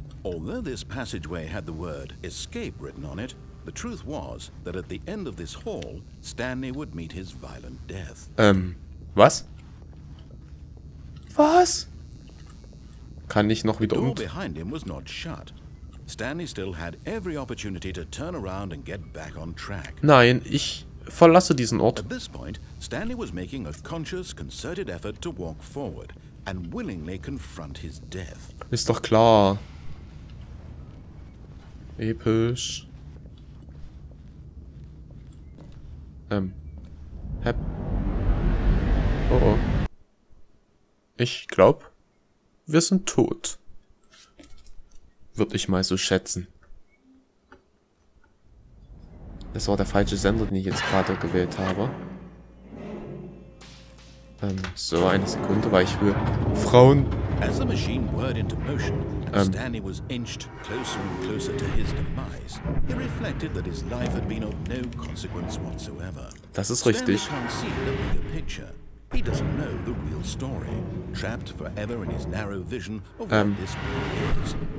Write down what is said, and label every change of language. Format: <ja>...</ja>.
<en>Although this passageway had the word escape written on it, the truth was that at the end of this hall, Stanley would meet his violent death.</en> <de>Was? Was? Kann ich noch wieder</de> <en>The door behind him was not shut. Stanley still had every opportunity to turn around and get back on track.</en> <de>Nein, ich verlasse diesen Ort.</de> <en>At this point, Stanley was making a conscious, concerted effort to walk forward and willingly confront his death.</en> <de>Ist doch klar. Episch. Hep. Oh oh. Ich glaube, wir sind tot. Würde ich mal so schätzen. Das war der falsche Sender, den ich jetzt gerade gewählt habe. So, eine Sekunde, weil ich will Frauen.</de> <en>As the machine whirred into motion, Stanley was inched closer and closer to his demise. He reflected that his life had been of no consequence whatsoever.</en> <de>Das ist richtig.</de> <en>Stanley can't see the bigger picture. He doesn't know the real story, trapped forever in his narrow vision of what this world is.</en>